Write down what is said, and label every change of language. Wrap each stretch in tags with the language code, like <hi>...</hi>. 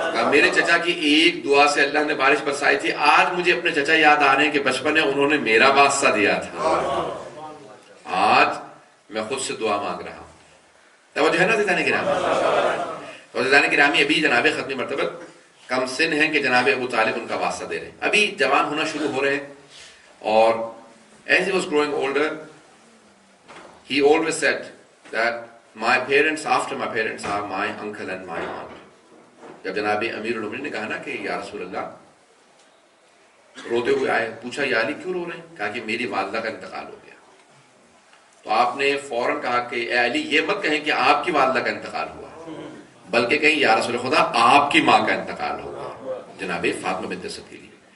<ur>میرے چچا کی ایک دعا سے اللہ نے بارش برسائی تھی. آج مجھے اپنے چچا یاد آ رہے ہیں کہ بچپن میں انہوں نے میرا واسطہ دیا تھا، آج میں خود سے دعا مانگ رہا ہوں. توجہ ہے نا عزیزان گرامی؟ تو عزیزان گرامی ابھی جناب ختمی مرتبت کم سن ہیں کہ جناب ابو طالب ان کا واسطہ دے رہے ہیں، ابھی جوان ہونا شروع ہو رہے ہیں. اور</ur> <en>as he was growing older he always said that my parents after my parents are my uncle and my aunt.</en> <ur>جب جناب امیر المومنین نے کہا نا کہ یا رسول اللہ، روتے ہوئے آئے، پوچھا یا علی کیوں رو رہے ہیں؟ کہا کہ میری والدہ کا انتقال ہو گیا. تو آپ نے فوراً کہا کہ اے علی یہ مت کہیں کہ آپ کی والدہ کا انتقال ہوا، بلکہ کہیں یا رسول خدا آپ کی ماں کا انتقال ہوگا، جناب فاطمہ بنت اسد کے لیے.</ur>